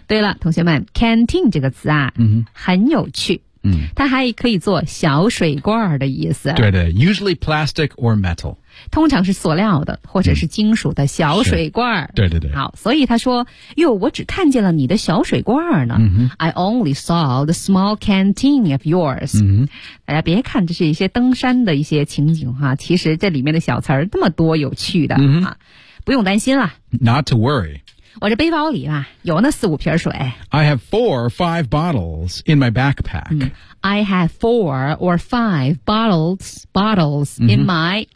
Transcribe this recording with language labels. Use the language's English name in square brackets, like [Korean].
[Chinese] 对了，同学们 ，canteen 这个词啊，很有趣。它还可以做小水罐的意思。对的 [English] ，usually plastic or metal. [Chinese] 通常是塑料的或者是金属的小水罐。对。好，所以他说，哟，我只看见了你的小水罐呢。 [English] I only saw the small canteen of yours. [Chinese] 大家别看这是一些登山的一些情景哈，其实这里面的小词儿那么多有趣的啊。不用担心了。 [English] Not to worry. [Chinese] 我这背包里啊，有那四五瓶水。 [English] I have four or five bottles in my backpack. I have four or five bottles in my...